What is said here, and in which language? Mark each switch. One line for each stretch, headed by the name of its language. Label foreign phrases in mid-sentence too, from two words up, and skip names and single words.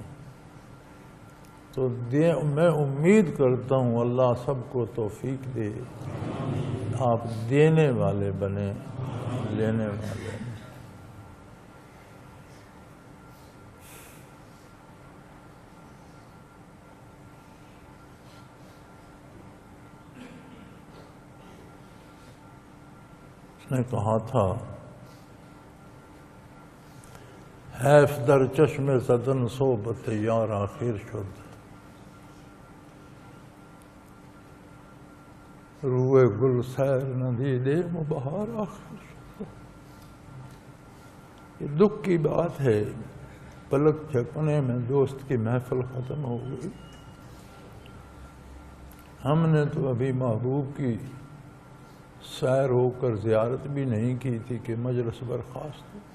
Urdu: تو میں امید کرتا ہوں اللہ سب کو توفیق دے، آپ دینے والے بنے، لینے والے. اس نے کہا تھا
Persian: حیف در چشم زدن صحبت یار آخر شد، روئے گل سیر ندیدے بہار آخر شد.
Urdu: یہ دکھ کی بات ہے، پلک جھپکنے میں دوست کی محفل ختم ہو گئی. ہم نے تو ابھی محبوب کی سیر ہو کر زیارت بھی نہیں کی تھی کہ مجلس برخاست.